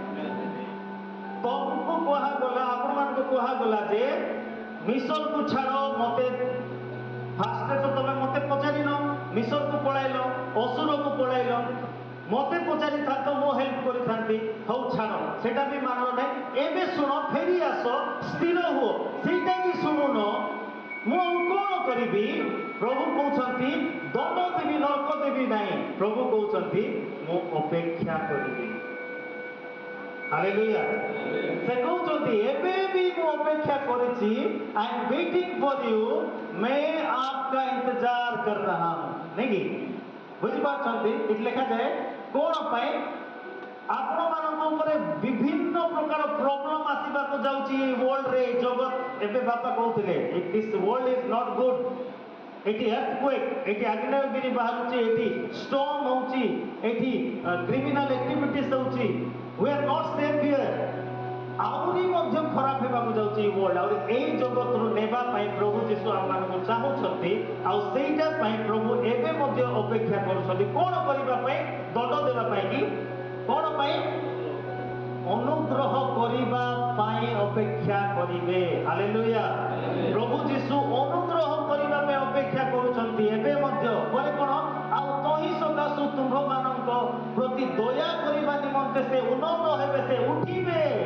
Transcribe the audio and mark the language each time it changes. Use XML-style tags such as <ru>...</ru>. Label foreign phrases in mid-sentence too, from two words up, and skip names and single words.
<or>ତମକୁ କୁହାଗଲା ଆପଣମାନଙ୍କୁ କୁହାଗଲା ଯେ ମିଶରକୁ ଛାଡ଼ ମୋତେ ଫାଷ୍ଟରେ ତ ତମେ ମୋତେ ପଚାରିନ ମିଶରକୁ ପଳାଇଲ ଅସୁରକୁ ପଳାଇଲ ମୋତେ ପଚାରିଥାନ୍ତ ମୁଁ ହେଲ୍ପ କରିଥାନ୍ତି ହଉ ଛାଡ଼ ସେଟା ବି ମାନଲ ନାହିଁ ଏବେ ଶୁଣ ଫେରି ଆସ ସ୍ଥିର ହୁଅ ସେଇଟା ବି ଶୁଣୁନ ମୁଁ ଆଉ କ'ଣ କରିବି ପ୍ରଭୁ କହୁଛନ୍ତି ଦଣ୍ଡ ଦେବି ନରକ ଦେବି ନାହିଁ ପ୍ରଭୁ କହୁଛନ୍ତି ମୁଁ ଅପେକ୍ଷା କରିବି ହାଲେଲୁୟା ସେ କହୁଛନ୍ତି ଏବେ ବି ମୁଁ ଅପେକ୍ଷା କରିଛି</or> <en>I am waiting for you</en> <hi>मैं आपका इंतजार कर रहा हूं नहीं कि</hi> <or>ବୁଝିପାରୁଛନ୍ତି ଏଠି ଲେଖାଯାଏ କ'ଣ ପାଇଁ ଆପଣମାନଙ୍କ ଉପରେ ବିଭିନ୍ନ ପ୍ରକାର ପ୍ରୋବ୍ଲେମ ଆସିବାକୁ ଯାଉଛି ଏଇ ୱାର୍ଲଡରେ ଜଗତ ଏବେ ବାପା କହୁଥିଲେ</or> <en>this world is not good</en> <or>ଏଠି earthquake ଏଠି ଆଗ୍ନେୟଗିରି ବାହାରୁଛି ଏଠି ଷ୍ଟର୍ମ ହେଉଛି ଏଠି</or> <en>criminal activities</en> <or>ହେଉଛି</or> <en>we are not safe here</en> <or>ଆହୁରି ମଧ୍ୟ ଖରାପ ହେବାକୁ ଯାଉଛି ଏଇ ୱାର୍ଲଡ ଆହୁରି ଏଇ ଜଗତରୁ ନେବା ପାଇଁ ପ୍ରଭୁ ଯୀଶୁ ଆମମାନଙ୍କୁ ଚାହୁଁଛନ୍ତି ଆଉ ସେଇଟା ପାଇଁ ପ୍ରଭୁ ଏବେ ମଧ୍ୟ ଅପେକ୍ଷା କରୁଛନ୍ତି କ'ଣ କରିବା ପାଇଁ ଦଣ୍ଡ ଦେବା ପାଇଁ କି କ'ଣ ପାଇଁ ଅନୁଗ୍ରହ କରିବା ପାଇଁ ଅପେକ୍ଷା କରିବେ ହାଲେଲୁୟା ପ୍ରଭୁ ଯୀଶୁ ଅନୁଗ୍ରହ କରିବା ପାଇଁ ଅପେକ୍ଷା କରୁଛନ୍ତି ଏବେ ମଧ୍ୟ ପରେ କ'ଣ ଆଉ ତହିଁ ସକାଶୁ ତୁମ୍ଭମାନଙ୍କ ପ୍ରତି ଦୟା କରିବା ନିମନ୍ତେ ସେ ଉନ୍ନତ ହେବେ ସେ ଉଠିବେ</or>